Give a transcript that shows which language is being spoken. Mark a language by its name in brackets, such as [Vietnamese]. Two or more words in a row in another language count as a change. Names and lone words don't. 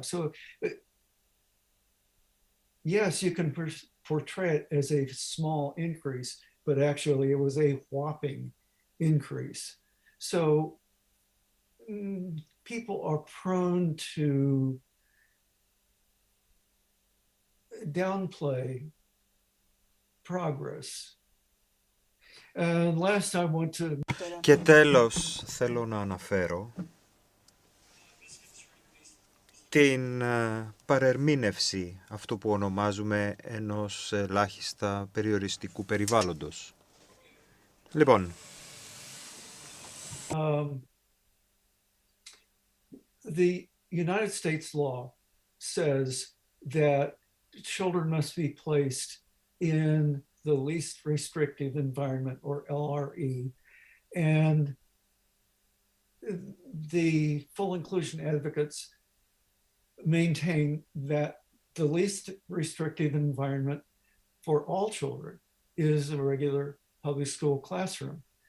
[English] So yes, you can portray it as a small increase, but actually it was a whopping increase. So people are prone to downplay progress. And last I want to... [Greek] Και τέλος θέλω να αναφέρω την παρερμήνευση αυτού που ονομάζουμε ενός ελάχιστα περιοριστικού περιβάλλοντος. Λοιπόν, [English] the United States law says that children must be placed in the least restrictive environment, or LRE, and the full inclusion advocates maintain that the least restrictive environment for all children is a regular public school classroom.